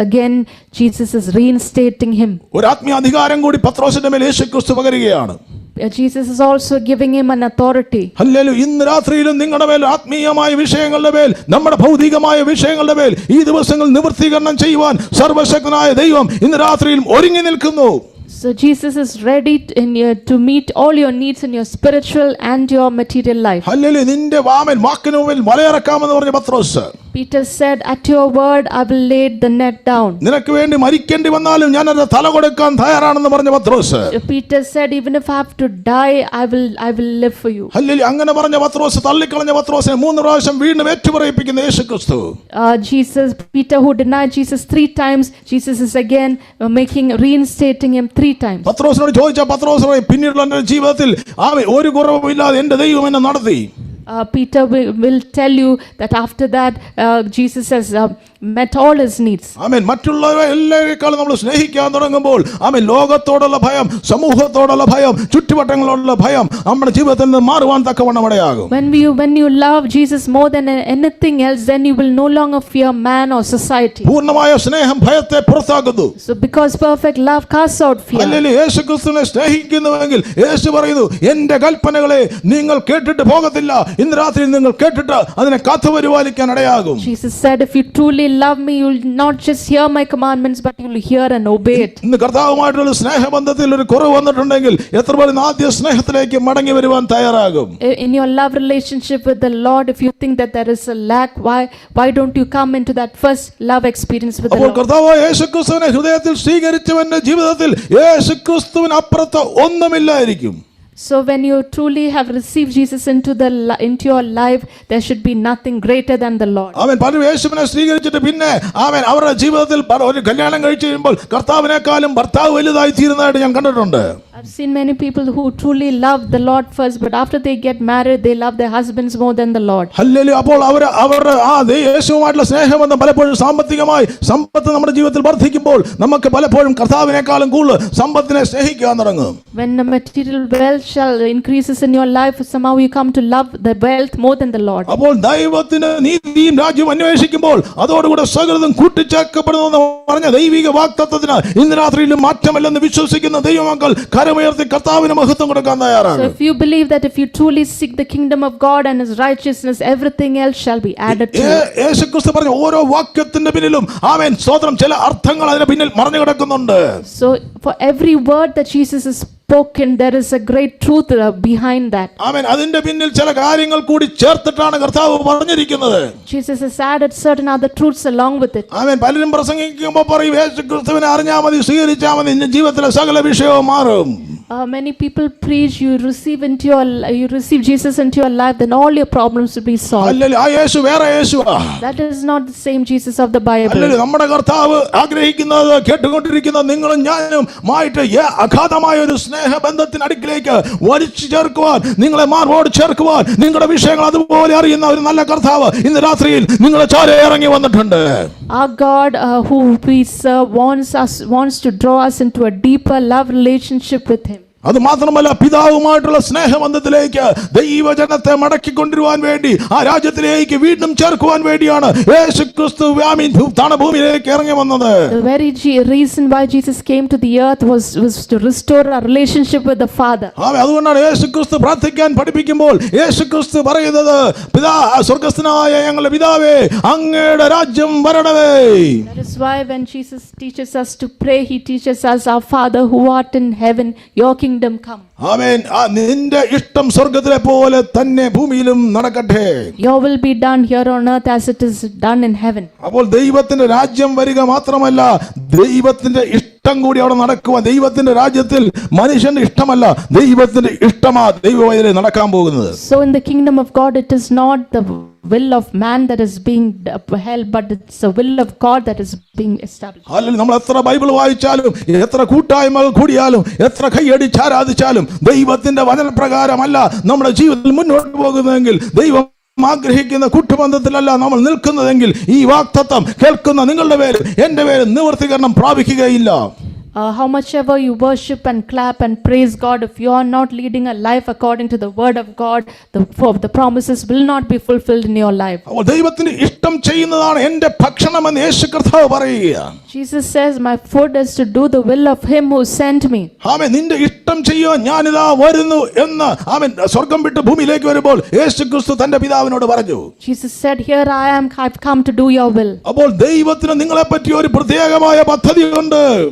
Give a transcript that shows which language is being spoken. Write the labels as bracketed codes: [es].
[en] Again Jesus is reinstating him. [ml] ഒരു ആത്മീയ അധികാരം കൂടി പത്രോസിന്റെ മേൽ യേശുക്രിസ്തു പകരുകയാണ്. [en] Jesus is also giving him an authority. [ml] Hallelujah. ഇന്ന് രാത്രിയിലും നിങ്ങളുടെ മേൽ ആത്മീയമായ വിഷയങ്ങളുടെ മേൽ, നമ്മുടെ ഭൗതികമായ വിഷയങ്ങളുടെ മേൽ ഈ ദിവസങ്ങൾ നിവൃത്തീകരണം ചെയ്യുവാൻ സർവശക്തനായ ദൈവം ഇന്ന് രാത്രിയിലും ഒരുങ്ങി നിൽക്കുന്നു. [en] So Jesus is ready to meet all your needs in your spiritual and your material life. [ml] Hallelujah. നിന്റെ വാക്കിന് മുമ്പിൽ വലയിറക്കാമെന്ന് പറഞ്ഞ പത്രോസ്, [en] Peter said, at your word I will lay the net down. [ml] നിനക്ക് വേണ്ടി മരിക്കേണ്ടി വന്നാലും ഞാൻ എൻ്റെ തല കൊടുക്കാൻ തയ്യാറാണെന്ന് പറഞ്ഞ പത്രോസ്. [en] Peter said, even if I have to die, I will live for you. [ml] Hallelujah. അങ്ങനെ പറഞ്ഞ പത്രോസ്, തള്ളിക്കളഞ്ഞ പത്രോസിനെ 3 പ്രാവശ്യം വീണ്ടും ഏറ്റുപറയിപ്പിക്കുന്ന യേശുക്രിസ്തു. [en] Peter who denied Jesus 3 times, Jesus is again reinstating him 3 times. [ml] പത്രോസിനോട് ചോദിച്ച പത്രോസ് പിന്നീടുള്ള എൻ്റെ ജീവിതത്തിൽ ഒരു കുറവുമില്ലാതെ എൻ്റെ ദൈവം എന്നെ നടത്തി. [en] Peter will tell you that after that Jesus has met all his needs. [ml] ആമേൻ. മറ്റുള്ളവരെ എല്ലാവരെക്കാളും നമ്മൾ സ്നേഹിക്കാൻ തുടങ്ങുമ്പോൾ ആമേൻ, ലോകത്തോടുള്ള ഭയം, സമൂഹത്തോടുള്ള ഭയം, ചുറ്റുവട്ടങ്ങളോടുള്ള ഭയം നമ്മുടെ ജീവിതത്തിൽ നിന്ന് മാറുവാൻ തക്കവണ്ണം ഇടയാകും. [en] When you love Jesus more than anything else, then you will no longer fear man or society. [ml] പൂർണ്ണമായ സ്നേഹം ഭയത്തെ പുറത്താക്കുന്നു. [en] So because perfect love casts out fear. [ml] Hallelujah. യേശുക്രിസ്തുവിനെ സ്നേഹിക്കുന്നുവെങ്കിൽ യേശു പറയുന്നു, എൻ്റെ കൽപ്പനകളെ നിങ്ങൾ കേട്ടിട്ട് പോകത്തില്ല, ഇന്ന് രാത്രി നിങ്ങൾ കേട്ടിട്ട് അതിനെ കാത്തുപരിപാലിക്കാൻ ഇടയാകും. [en] Jesus said, if you truly love me, you will not just hear my commandments, but you will hear and obey it. [ml] ഇന്ന് കർത്താവുമായിട്ടുള്ള സ്നേഹബന്ധത്തിൽ ഒരു കുറവ് വന്നിട്ടുണ്ടെങ്കിൽ എത്ര പേർ ആദ്യ സ്നേഹത്തിലേക്ക് മടങ്ങി വരുവാൻ തയ്യാറാകും? [en] In your love relationship with the Lord, if you think that there is a lack, why don't you come into that first love experience with the [ml] അപ്പോൾ [en] Lord? [ml] കർത്താവായ യേശുക്രിസ്തുവിനെ ഹൃദയത്തിൽ സ്വീകരിച്ചവന്റെ ജീവിതത്തിൽ യേശുക്രിസ്തുവിന് അപ്പുറത്ത് ഒന്നുമില്ലായിരിക്കും. [en] So when you truly have received Jesus into your life, there should be nothing greater than the Lord. [ml] അവൻ പലരും യേശുവിനെ സ്വീകരിച്ചിട്ട് പിന്നെ അവൻ അവരുടെ ജീവിതത്തിൽ ഒരു കല്യാണം കഴിച്ചു കഴിയുമ്പോൾ കർത്താവിനേക്കാളും ഭർത്താവ് വലുതായി തീരുന്നതായിട്ട് ഞാൻ കണ്ടിട്ടുണ്ട്. [en] I've seen many people who truly love the Lord first, but after they get married, they love their husbands more than the Lord. [ml] Hallelujah. അപ്പോൾ അവരുടെ യേശുവുമായിട്ടുള്ള സ്നേഹബന്ധം പലപ്പോഴും സാമ്പത്തികമായി സമ്പത്ത് നമ്മുടെ ജീവിതത്തിൽ വർദ്ധിക്കുമ്പോൾ നമുക്ക് പലപ്പോഴും കർത്താവിനേക്കാളും കൂടുതൽ സമ്പത്തിനെ സ്നേഹിക്കാൻ തുടങ്ങും. [en] When the material wealth shall increases in your life, somehow you come to love the wealth more than the Lord. [ml] അപ്പോൾ ദൈവത്തിന് നീതിയും രാജ്യവും അന്വേഷിക്കുമ്പോൾ അതോടുകൂടെ സകലതും കൂട്ടിച്ചേർക്കപ്പെടുന്നു പറഞ്ഞ ദൈവിക വാഗ്ദത്തത്തിന് ഇന്ന് രാത്രിയിലും മാറ്റമില്ലെന്ന് വിശ്വസിക്കുന്ന ദൈവമക്കൾ കരമുയർത്തി കർത്താവിന് മഹത്വം കൊടുക്കാൻ തയ്യാറാണ്. [en] So if you believe that if you truly seek the kingdom of God and his righteousness, everything else shall be added to you. [ml] യേശുക്രിസ്തു പറഞ്ഞ ഓരോ വാക്യത്തിന്റെ പിന്നിലും ആമേൻ സ്തോത്രം ചില അർത്ഥങ്ങൾ അതിന് പിന്നിൽ മറഞ്ഞു കിടക്കുന്നുണ്ട്. [en] So for every word that Jesus has spoken, there is a great truth behind that. [ml] ആമേൻ അതിന്റെ പിന്നിൽ ചില കാര്യങ്ങൾ കൂടി ചേർത്തിട്ടാണ് കർത്താവ് പറഞ്ഞിരിക്കുന്നത്. [en] Jesus has added certain other truths along with it. [ml] ആമേൻ പലരും പ്രസംഗിക്കുമ്പോൾ പറയും യേശുക്രിസ്തുവിനെ അറിഞ്ഞാൽ മതി, സ്വീകരിച്ചാൽ മതി, നിന്റെ ജീവിതത്തിലെ സകല വിഷയവും മാറും. [en] Many people preach you receive Jesus into your life, then all your problems will be solved. [ml] Hallelujah. ആ യേശു വേറെ യേശുവാ. [en] That is not the same Jesus of the Bible. [ml] Hallelujah. നമ്മുടെ കർത്താവ് ആഗ്രഹിക്കുന്നത് കേട്ടുകൊണ്ടിരിക്കുന്ന നിങ്ങളും ഞാനും മായിട്ട് അഗാധമായ ഒരു സ്നേഹബന്ധത്തിന് അടുക്കിലേക്ക് വലിച്ചു ചേർക്കുവാൻ, നിങ്ങളെ മാർവോട് ചേർക്കുവാൻ, നിങ്ങളുടെ വിഷയങ്ങൾ അതുപോലെ അറിയുന്ന ഒരു നല്ല കർത്താവ് ഇന്ന് രാത്രിയിൽ നിങ്ങളെ ചാരെ ഇറങ്ങി വന്നിട്ടുണ്ട്. [en] Our God who we serve wants to draw us into a deeper love relationship with him. [ml] അത് മാത്രമല്ല പിതാവുമായിട്ടുള്ള സ്നേഹബന്ധത്തിലേക്ക് ദൈവജനത്തെ മടക്കിക്കൊണ്ടിരുവാൻ വേണ്ടി ആ രാജ്യത്തിലേക്ക് വീണ്ടും ചേർക്കുവാൻ വേണ്ടിയാണ് യേശുക്രിസ്തു ഭൂമിയിലേക്ക് ഇറങ്ങി വന്നത്. [en] The very reason why Jesus came to the earth was to restore our relationship with the Father. [ml] അതുകൊണ്ടാണ് യേശുക്രിസ്തു പ്രാർത്ഥിക്കാൻ പഠിപ്പിക്കുമ്പോൾ യേശുക്രിസ്തു പറയുന്നത്, സ്വർഗ്ഗസ്ഥനായ ഞങ്ങളുടെ പിതാവേ, അങ്ങയുടെ രാജ്യം വരണമേ. [en] That is why when Jesus teaches us to pray, he teaches us, our Father who art in heaven, your kingdom come. [ml] ആമേൻ. നിന്റെ ഇഷ്ടം സ്വർഗ്ഗത്തിലെ പോലെ തന്നെ ഭൂമിയിലും നടക്കട്ടെ. [en] Your will be done here on earth as it is done in heaven. [ml] അപ്പോൾ ദൈവത്തിന്റെ രാജ്യം വരിക മാത്രമല്ല, ദൈവത്തിന്റെ ഇഷ്ടം കൂടി അവിടെ നടക്കുക. ദൈവത്തിന്റെ രാജ്യത്തിൽ മനുഷ്യന്റെ ഇഷ്ടമല്ല, ദൈവത്തിന്റെ ഇഷ്ടമാ ദൈവവഴിയിൽ നടക്കാൻ പോകുന്നത്. [en] So in the kingdom of God, it is not the will of man that is being held, but it's the will of God that is being established. [ml] അല്ലെങ്കിൽ നമ്മൾ എത്ര ബൈബിൾ വായിച്ചാലും, എത്ര കൂട്ടായ്മകൾ കൂടിയാലും, എത്ര കൈയടിച്ച് ആരാധിച്ചാലും ദൈവത്തിന്റെ വചനപ്രകാരമല്ല നമ്മുടെ ജീവിതത്തിൽ മുന്നോട്ട് പോകുന്നതെങ്കിൽ, ദൈവം ആഗ്രഹിക്കുന്ന കൂട്ടുബന്ധത്തിലല്ല നമ്മൾ നിൽക്കുന്നതെങ്കിൽ, ഈ വാഗ്ദത്തം കേൾക്കുന്ന നിങ്ങളുടെ പേര് എന്റെ പേര് നിവർത്തീകരണം പ്രാപിക്കുകയില്ല. [en] How much ever you worship and clap and praise God, if you are not leading a life according to the word of God, the promises will not be fulfilled in your life. [ml] അപ്പോൾ ദൈവത്തിന് ഇഷ്ടം ചെയ്യുന്നതാണ് എന്റെ ഭക്ഷണമെന്ന് യേശു കർത്താവ് പറയുക. [en] Jesus says, my food is to do the will of him who sent me. [ml] ആമേൻ. നിന്റെ ഇഷ്ടം ചെയ്യുവാൻ ഞാനിതാ വരുന്നു എന്ന് ആമേൻ സ്വർഗ്ഗം വിട്ട് ഭൂമിയിലേക്ക് വരുമ്പോൾ യേശുക്രിസ്തു തന്റെ പിതാവിനോട് പറഞ്ഞു. [en] Jesus said, here I am, I've come to do your will. [ml] അപ്പോൾ ദൈവത്തിന് നിങ്ങളെ പറ്റി ഒരു പ്രത്യേകമായ പദ്ധതിയുണ്ട്.